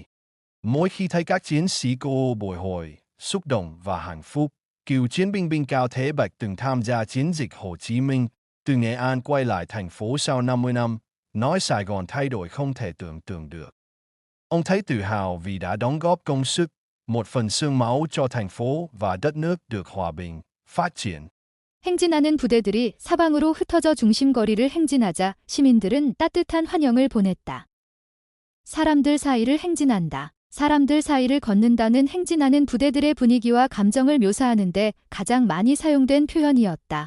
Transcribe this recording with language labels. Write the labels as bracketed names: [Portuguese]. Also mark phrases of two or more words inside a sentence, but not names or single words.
[Vietnamese] Mỗi khi thấy các chiến sĩ cô bồi hồi, xúc động và hạnh phúc, cựu chiến binh Cao Thế Bạch từng tham gia chiến dịch Hồ Chí Minh, từ Nghệ An quay lại thành phố sau 50 năm, nói Sài Gòn thay đổi không thể tưởng tượng được. Ông thấy tự hào vì đã đóng góp công sức, một phần xương máu cho thành phố và đất nước được hòa bình, phát triển. [Korean] 행진하는 부대들이 사방으로 흩어져 중심거리를 행진하자 시민들은 따뜻한 환영을 보냈다. 사람들 사이를 행진한다. 사람들 사이를 걷는다는 행진하는 부대들의 분위기와 감정을 묘사하는데 가장 많이 사용된 표현이었다.